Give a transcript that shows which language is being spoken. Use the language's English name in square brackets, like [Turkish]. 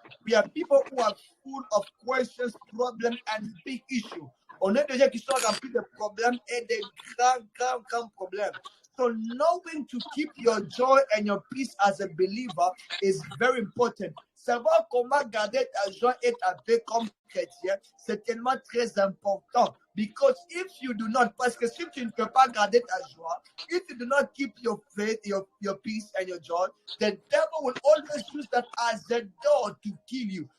[English] We are people who are full of questions, problems, and big issues. [French] On est des gens qui sont remplis de problèmes et de grands problèmes. [English] So knowing to keep your joy and your peace as a believer is very important. [French] Savoir comment garder ta joie et ta paix comme chrétien, c'est tellement très important. [English] Because if you do not, [French] parce que si tu ne peux pas garder ta joie, [English] if you do not keep your faith, your peace and your joy, the devil will always use that as a door to kill you.